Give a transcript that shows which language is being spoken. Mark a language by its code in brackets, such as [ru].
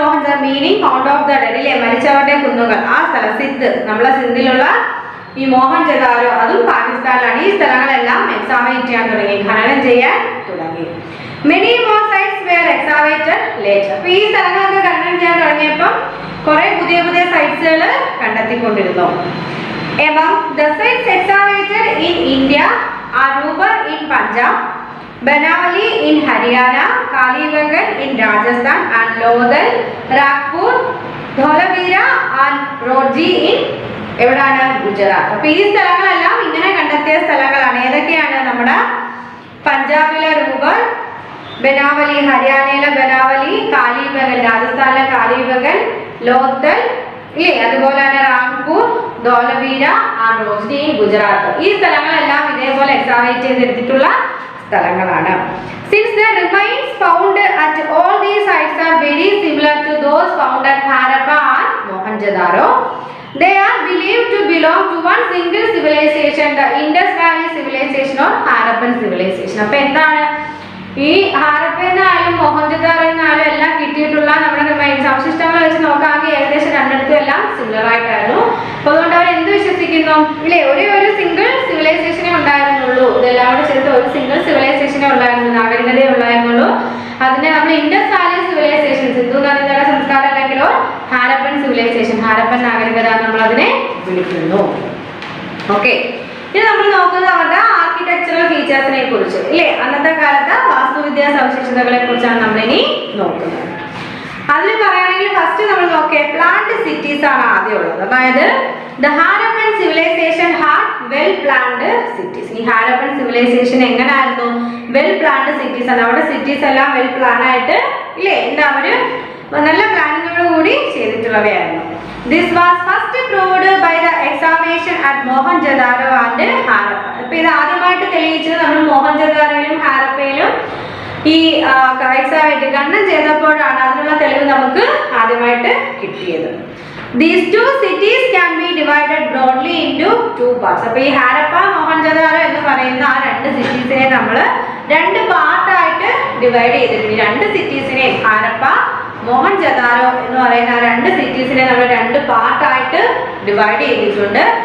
[ml] Mohenjo-daro [en] meaning mount of the dead [ml] അല്ലേ, മരിച്ചവരുടെ കുന്നുകൾ. ആ സ്ഥലം സിന്ധ്, നമ്മളെ സിന്ധിലുള്ള ഈ മോഹൻജദാരോ, അതും പാകിസ്ഥാനിലാണ്. ഈ സ്ഥലങ്ങളെല്ലാം എക്സാവേറ്റ് ചെയ്യാൻ തുടങ്ങി, ഖനനം ചെയ്യാൻ തുടങ്ങി. [en] Many more sites were excavated later. [ml] അപ്പൊ ഈ സ്ഥലങ്ങളൊക്കെ ഖനനം ചെയ്യാൻ തുടങ്ങിയപ്പോൾ കുറെ പുതിയ പുതിയ സൈറ്റ്സുകൾ കണ്ടെത്തിക്കൊണ്ടിരുന്നു. [en] Among the sites excavated in India are Rubar in Punjab, Banawali in Haryana, Kalibangan in Rajasthan, and Lodhal, Ragpur, Dholavira and Roji in [ml] എവിടാണ്? ഗുജറാത്ത്. അപ്പൊ ഈ സ്ഥലങ്ങളെല്ലാം ഇങ്ങനെ കണ്ടെത്തിയ സ്ഥലങ്ങളാണ്. ഏതൊക്കെയാണ്? നമ്മുടെ പഞ്ചാബിലെ റൂബർ, ബനാവലി ഹരിയാനയിലെ ബനാവലി, കാലിബഗൻ രാജസ്ഥാനിലെ കാലിബഗൻ, ലോത്തൽ ഇല്ലേ, അതുപോലെ തന്നെ റാംപൂർ, ധോലവീര ആൻഡ് റോസ്നി ഗുജറാത്ത്. ഈ സ്ഥലങ്ങളെല്ലാം ഇതേപോലെ എക്സാവേറ്റ് ചെയ്തെടുത്തിട്ടുള്ള സ്ഥലങ്ങളാണ്. [en] Since the remains found at all these sites are very similar to those found at Harappa and Mohenjo-daro, they are believed to belong to one single civilization, the Indus Valley civilization or Harappan civilization. [ml] അപ്പോൾ എന്താണ് ഈ ഹാരപ്പയെന്നായാലും മോഹൻജദാരോയെന്നായാലും എല്ലാം കിട്ടിയിട്ടുള്ള നമ്മുടെ remains അവശിഷ്ടങ്ങൾ വെച്ച് നോക്കാമെങ്കിൽ ഏകദേശം രണ്ടിടത്തും എല്ലാം സിമിലർ ആയിട്ടായിരുന്നു. അപ്പോൾ അതുകൊണ്ട് അവർ എന്ത് വിശ്വസിക്കുന്നു ഇല്ലേ, ഒരു സിംഗിൾ സിവിലൈസേഷനേ ഉണ്ടായിരുന്നുള്ളൂ. ഇതെല്ലാം കൂടെ ചേർത്ത് ഒരു സിംഗിൾ സിവിലൈസേഷനേ ഉണ്ടായിരുന്നു, നാഗരികതയെ ഉണ്ടായിരുന്നുള്ളൂ. അതിനെ നമ്മൾ ഇൻഡസ് വാലി സിവിലൈസേഷൻ, സിന്ധു നദീതട സംസ്കാരം അല്ലെങ്കിലോ ഹാരപ്പൻ സിവിലൈസേഷൻ, ഹാരപ്പൻ നാഗരികത നമ്മൾ അതിനെ വിളിക്കുന്നു. ഓക്കെ, ഇനി നമ്മൾ നോക്കുന്നത് അവരുടെ ആർക്കിടെക്ചറൽ ഫീച്ചേഴ്സിനെ കുറിച്ച് ഇല്ലേ, അന്നത്തെ കാലത്ത് വാസ്തുവിദ്യാ സവിശേഷതകളെ കുറിച്ചാണ് നമ്മൾ ഇനി നോക്കുന്നത്. അതിൽ പറയുകയാണെങ്കിൽ ഫസ്റ്റ് നമ്മൾ നോക്കിയ പ്ലാൻഡ് സിറ്റീസ് ആണ് ആദ്യം ഉള്ളത്. [en] അതായത് the Harappan civilisation had well planned cities. [ml] ഈ ഹാരപ്പൻ സിവിലൈസേഷൻ എങ്ങനെയായിരുന്നു? വെൽ പ്ലാൻഡ് സിറ്റീസ് ആണ്. അവിടെ സിറ്റീസ് എല്ലാം വെൽ പ്ലാൻ ആയിട്ട് ഇല്ലേ, എന്താ അവര് നല്ല പ്ലാനിങ്ങോട് കൂടി ചെയ്തിട്ടുള്ളവയായിരുന്നു. [en] This was first proved by the excavation at Mohenjo-daro and Harappa. [ml] അപ്പോൾ ഇത് ആദ്യമായിട്ട് തെളിയിച്ചത് നമ്മൾ മോഹൻജദാരോയിലും ഹാരപ്പയിലും ഈ ഖനനം ചെയ്തപ്പോഴാണ്. അതിനുള്ള തെളിവ് നമുക്ക് ആദ്യമായിട്ട് കിട്ടിയത്. [en] These two cities can be divided broadly into 2 parts. [ml] അപ്പോൾ ഈ ഹാരപ്പ മോഹൻജദാരോ എന്ന് പറയുന്ന ആ രണ്ട് സിറ്റീസിനെ നമ്മൾ രണ്ട് പാർട്ടായിട്ട് ഡിവൈഡ് ചെയ്തിട്ടുണ്ട്. രണ്ട് സിറ്റീസിനെ ഹാരപ്പ മോഹൻജദാരോ എന്ന് പറയുന്ന ആ രണ്ട് സിറ്റീസിനെ നമ്മൾ രണ്ട് പാർട്ടായിട്ട് ഡിവൈഡ് ചെയ്തിട്ടുണ്ട്.